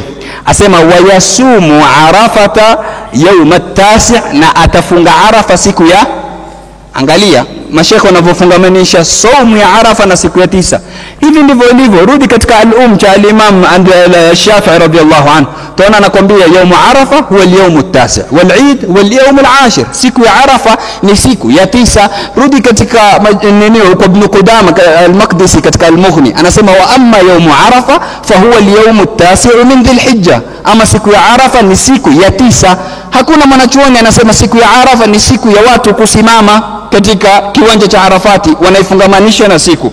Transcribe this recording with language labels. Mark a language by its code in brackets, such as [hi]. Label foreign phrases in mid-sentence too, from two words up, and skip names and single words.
[sw] Asema [ar] ويصوم عرفة يوم التاسع', [sw] na atafunga Arafa siku ya, angalia mashekhe wanavyofungamanisha saumu ya Arafa na siku ya 9. Hivi ndivyo ilivyo. Rudi katika cha al-Imam Shafi'i [ar] رضي الله عنه, [sw] tuona anakuambia [ar] يوم عرفة هو اليوم التاسع والعيد واليوم العاشر, [sw] siku ya Arafa ni siku ya 9. Rudi katika nini kwa Ibn Qudama al-Maqdisi katika al-Mughni, anasema [ar] وأما يوم عرفة فهو اليوم التاسع من ذي الحجة, [sw] ama siku ya Arafa ni siku ya 9. Hakuna mwanachuoni anasema siku ya Arafa ni siku ya watu kusimama katika kiwanja cha Arafati, wanaifungamanisha na siku.